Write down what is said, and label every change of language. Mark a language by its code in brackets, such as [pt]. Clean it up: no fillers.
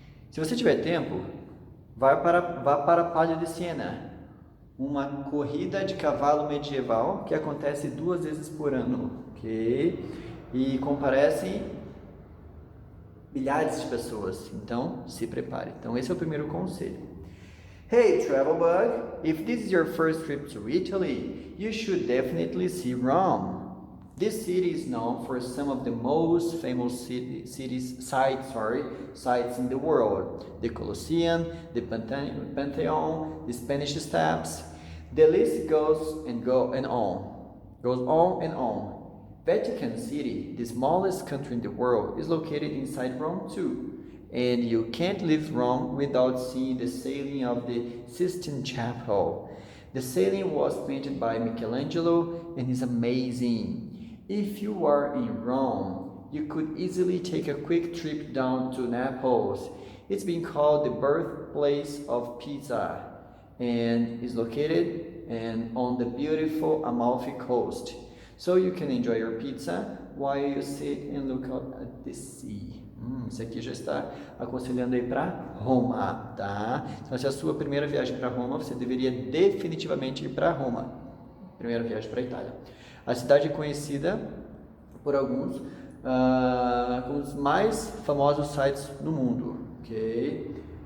[pt] Se você tiver tempo, vá para a Palio di Siena, uma corrida de cavalo medieval que acontece 2 vezes por ano, ok? E comparecem milhares de pessoas, então se prepare. Então esse é o primeiro conselho. [en] Hey travel bug, if this is your first trip to Italy, you should definitely see Rome. This city is known for some of the most famous sites in the world. The Colosseum, the Pantheon, the Spanish Steps. The list goes on and on. Vatican City, the smallest country in the world, is located inside Rome too. And you can't leave Rome without seeing the ceiling of the Sistine Chapel. The ceiling was painted by Michelangelo and is amazing. If you are in Rome, you could easily take a quick trip down to Naples. It's been called the birthplace of pizza and is located on the beautiful Amalfi Coast. So you can enjoy your pizza while you sit and look out at the sea. [pt] Isso aqui já está aconselhando aí para Roma, tá? Então, se é a sua primeira viagem para Roma, você deveria definitivamente ir para Roma. Primeira viagem para a Itália. A cidade é conhecida por alguns como os mais famosos sites no mundo, ok?